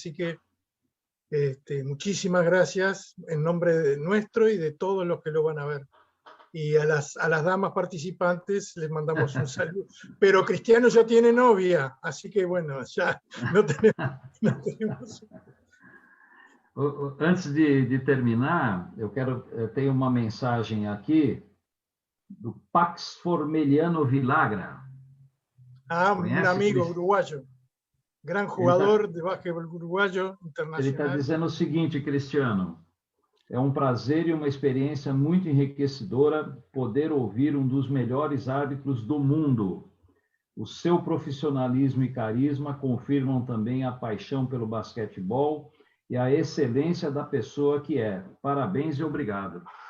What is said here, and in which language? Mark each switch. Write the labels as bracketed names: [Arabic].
[Spanish] Así que muchísimas gracias en nombre de nuestro y de todos los que lo van a ver. Y a las damas participantes les mandamos un saludo. Pero Cristiano ya tiene novia, así que bueno, ya no tenemos... [Portuguese] antes de terminar, eu tenho uma mensagem aqui do Pax Formeliano Vilagra. [Spanish] Un amigo uruguayo, gran jugador de básquetbol uruguayo [Portuguese] Ele está [Spanish] internacional. [Portuguese] dizendo o seguinte, Cristiano: é um prazer e uma experiência muito enriquecedora poder ouvir um dos melhores árbitros do mundo. O seu profissionalismo e carisma confirmam também a paixão pelo basquetebol e a excelência da pessoa que é. Parabéns e obrigado.